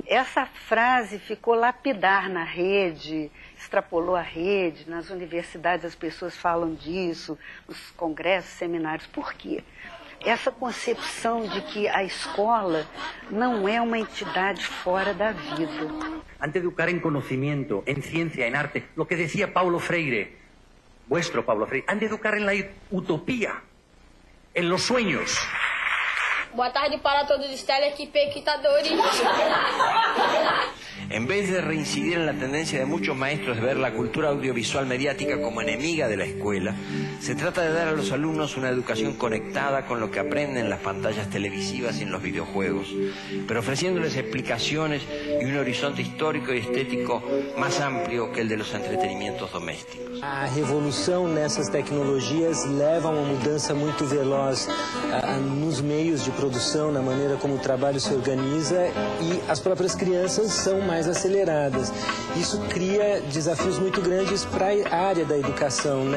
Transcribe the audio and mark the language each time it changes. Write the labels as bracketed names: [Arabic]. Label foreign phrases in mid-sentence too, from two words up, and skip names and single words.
[Portuguese] Essa frase ficou lapidar na rede, extrapolou a rede, nas universidades as pessoas falam disso, nos congressos, seminários. Por quê? Essa concepção de que a escola não é uma entidade fora da vida. [Spanish] Han de educar en conocimiento, en ciencia, en arte, lo que decía Paulo Freire, vuestro Paulo Freire, han de educar en la utopía, en los sueños. [Portuguese] Boa tarde para todos os telespectadores. [Spanish] En vez de reincidir en la tendencia de muchos maestros de ver la cultura audiovisual mediática como enemiga de la escuela, se trata de dar a los alumnos una educación conectada con lo que aprenden en las pantallas televisivas y en los videojuegos, pero ofreciéndoles explicaciones y un horizonte histórico y estético más amplio que el de los entretenimientos domésticos. [Portuguese] A revolução nessas tecnologias leva a uma mudança muito veloz nos meios de produção, na maneira como o trabalho se organiza, e as próprias crianças são mais aceleradas. Isso cria desafios muito grandes para a área da educação, né?